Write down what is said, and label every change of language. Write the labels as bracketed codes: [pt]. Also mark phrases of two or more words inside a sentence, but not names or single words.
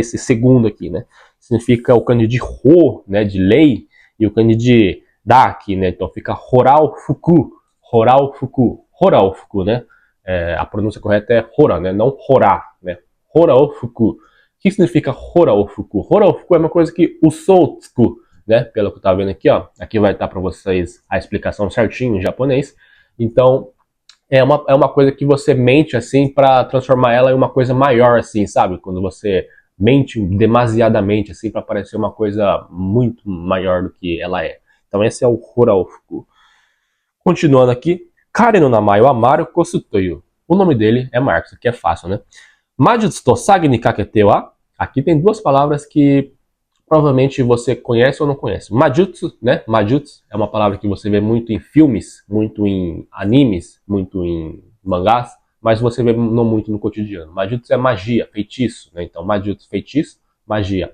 [pt] Esse segundo aqui, né? Significa o kanji de ho, né? De lei, e o kanji de daki, né? Então fica horal fuku, né? A pronúncia correta é hora, né? Não hora, né? Horal fuku. O que significa horal fuku? Horal fuku é uma coisa que [ja] 嘘つく, [pt] né? Pelo que eu tava vendo aqui, ó. Aqui vai estar para vocês a explicação certinho em japonês. Então, é uma coisa que você mente assim para transformar ela em uma coisa maior, assim, sabe? Quando você mente demasiadamente, assim, para parecer uma coisa muito maior do que ela é. Então, esse é o horal fuku. Continuando aqui, [ja] 彼の名前はマルコスという. [pt] O nome dele é Marcos, aqui é fácil, né? [ja] 魔術と詐欺にかけては. [pt] Aqui tem duas palavras que provavelmente você conhece ou não conhece. Majutsu, né? Majutsu é uma palavra que você vê muito em filmes, muito em animes, muito em mangás, mas você vê não muito no cotidiano. Majutsu é magia, feitiço, né? Então, Majutsu, feitiço, magia.